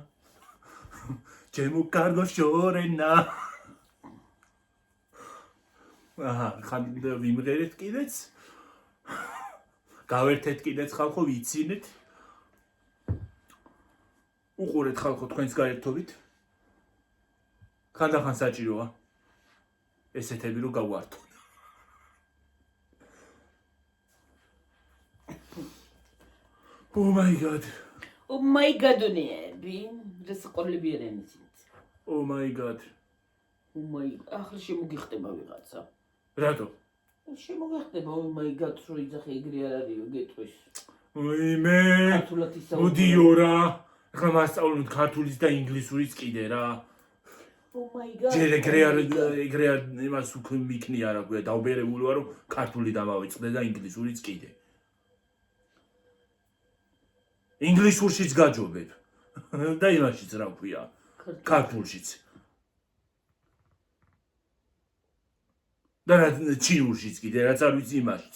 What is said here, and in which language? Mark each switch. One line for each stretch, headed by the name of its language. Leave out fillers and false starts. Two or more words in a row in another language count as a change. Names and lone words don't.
Georgian: ჩემო კარგო შორენა. აჰა, ხან ვიმღერეთ კიდეც. გავერთეთ კიდეც ხალხო ვიცინეთ. უყურეთ ხალხო თქვენს გაერთობით. ხანდახან საჭიროა. ესეთები რო გავართოთ.
English: Oh my god. Oh my god-
Georgian: ონები, რასაყოლებიერენიც.
English: Oh my god. Oh my god,
Georgian: ახლა შემოგიხდება ვიღაცა. რატო? შემოგიხდება
English: oh my god,
Georgian: რო იძახე ეგრე არ არისო გეტყვის. ვიმე. ქართულად ისაუბრე. მოდიო რა. ახლა მასწავლოთ ქართულის და ინგლისურის კიდე რა.
English: Oh my god.
Georgian: ჯერ ეგრე არ იმას უკვე მიქნია რა ქვია, დავბერებული ვარ რომ ქართული დამავიწყდე და ინგლისურიც კიდე. ინგლისურშიც გაჯობებ. და იმაშიც რა ქვია, ქართულშიც. და ჩინურშიც კიდე, რაც არ ვიცი იმაშიც.